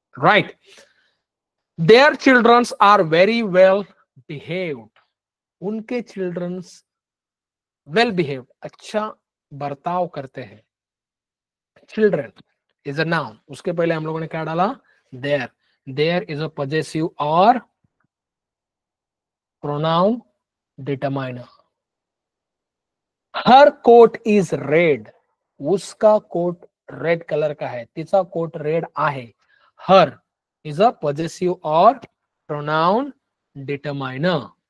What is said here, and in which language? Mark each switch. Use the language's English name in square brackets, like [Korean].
[English] right, their childrens are very well behaved, [Hindi] उनके children's well behaved, अच्छा बर्ताव करते हैं. चिल्ड्रन इज अ नाउन, उसके पहले हम लोगों ने क्या डाला, there. [English] Their is a possessive और pronoun determiner. Her coat is red, [Hindi] उसका कोट रेड कलर का है, [Marathi] तिचा कोट रेड आहे. [English] Her is a possessive or pronoun determiner.